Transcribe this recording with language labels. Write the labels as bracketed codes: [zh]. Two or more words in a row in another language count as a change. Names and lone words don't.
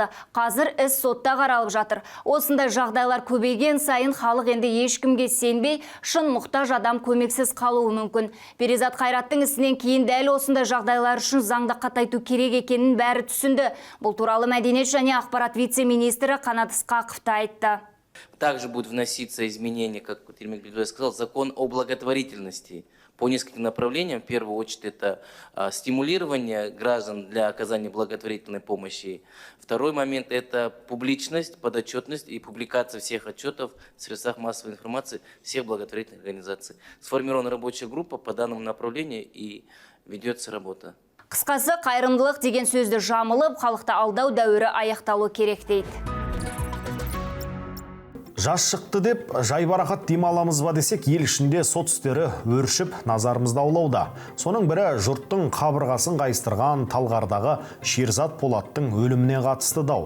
[kk] Қазір іс сотта қаралып жатыр. Осындай жағдайлар көбейген сайын халық енді ешкімге сенбей, шын мұқтаж адам көмексіз қалуы мүмкін. Перизат Қайраттың ісінен кейін дәл осындай жағдайлар үшін заңды қатайту керек екенін бәрі түсінді. Бұл туралы Мәдениет және ақпарат вице-министрі Қанат Ысқақов та айтты. [ru] Также будут вноситься изменения, как Ермек Бекбаев сказал, закон о благотворительности по нескольким направлениям. В первую очередь это стимулирование граждан для оказания благотворительной помощи. Второй момент это публичность, подотчетность и публикация всех отчетов в средствах массовой информации всех благотворительных организаций. Сформирована рабочая группа по данному направлению и ведется работа. [kk] Қысқасы, қайырымдылық деген сөзді жамылып, халықты алдау дәуірі аяқталу керек дейді. Жас шықты деп жайбарақат демаламыз ба десек, ел ішінде сот істері өршіп назарымызды аулауда. Соның бірі жұрттың қабырғасын қайыстырған Талғардағы Шерзат Полаттың өліміне қатысты дау.